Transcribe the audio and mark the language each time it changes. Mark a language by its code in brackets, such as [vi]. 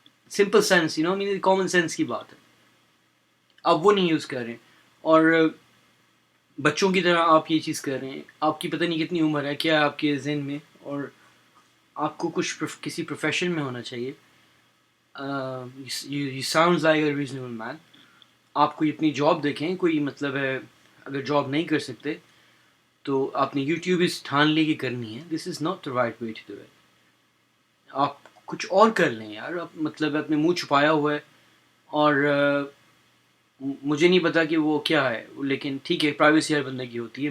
[ur] Simple sense مین common sense کی بات ہے. آپ وہ نہیں یوز کر رہے ہیں اور بچوں کی طرح آپ یہ چیز کر رہے ہیں. آپ کی پتہ نہیں کتنی عمر ہے، کیا ہے آپ کے ذہن میں، اور آپ کو کسی پروفیشن میں ہونا چاہیے. [en] You sounds like a reasonable man. [ur] آپ کوئی اپنی جاب دیکھیں، کوئی مطلب ہے اگر جاب نہیں کر سکتے تو آپ نے یوٹیوب اس ٹھان لی کہ کرنی ہے. [en] This is not the right way to do it. [ur] آپ کچھ اور کر لیں یار. آپ مطلب اپنے منہ چھپایا ہوا ہے اور مجھے نہیں پتا کہ وہ کیا ہے، لیکن ٹھیک ہے، پرائیویسی ہر بندے کی ہوتی ہے.